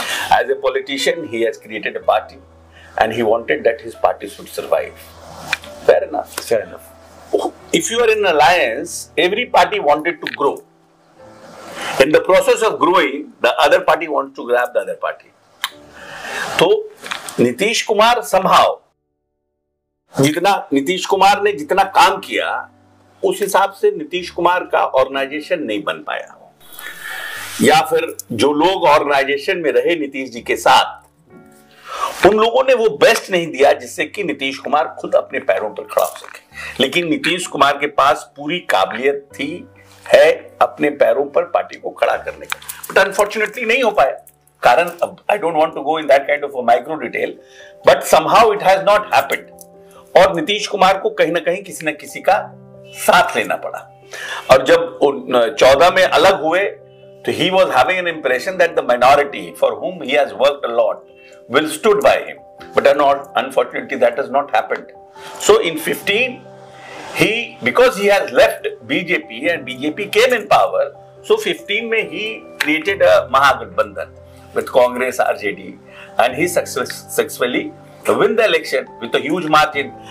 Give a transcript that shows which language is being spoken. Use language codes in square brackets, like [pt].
[en] As a politician, he has created a party and he wanted that his party should survive. Fair enough. Fair enough. If you are in an alliance, every party wanted to grow. In the process of growing, the other party wants to grab the other party. [hi] तो Nitish Kumar somehow Nitish Kumar ने जितना काम किया उस हिसाब से नीतीश कुमार का organisation नहीं बन पाया, या फिर जो लोग ऑर्गेनाइजेशन में रहे नीतीश जी के साथ उन लोगों ने वो बेस्ट नहीं दिया जिससे कि नीतीश कुमार खुद अपने पैरों पर खड़ा हो सके। लेकिन नीतीश कुमार के पास पूरी काबिलियत थी, है अपने पैरों पर पार्टी को खड़ा करने का, [en] but unfortunately [hi] नहीं हो पाया। [en] कारण I don't want to go in that kind of a micro detail, but somehow it has not happened. [hi] और नीतीश कुमार को कहीं ना कहीं किसी ना किसी का साथ लेना पड़ा। और जब 14 में अलग हुए तो [en] he was having an impression that the minority for whom he has worked a lot will stood by him, but unfortunately that has not happened. So in 15 because he has left BJP and BJP came in power, so 15 mein he created a Mahagathbandhan with Congress, RJD, and he successfully win the election with a huge margin.